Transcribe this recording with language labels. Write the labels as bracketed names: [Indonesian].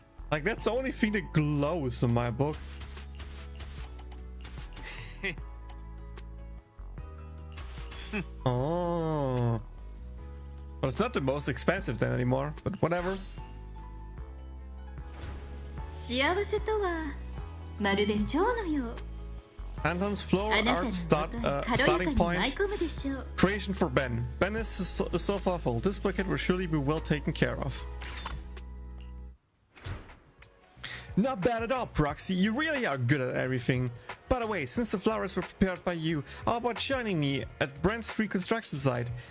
[English] Like, that's the only thing that glows in my book. Oh. But it's not the most expensive then anymore, but whatever. [Japanese] 幸せとはまるで蝶のよう。 [English] Anton's floor art starting point. Creation for Ben. Ben is so thoughtful. This bucket will surely be well taken care of. Not bad at all, Proxy. You really are good at everything. By the way, since the flowers were prepared by you, how about joining me at Brent Street construction site?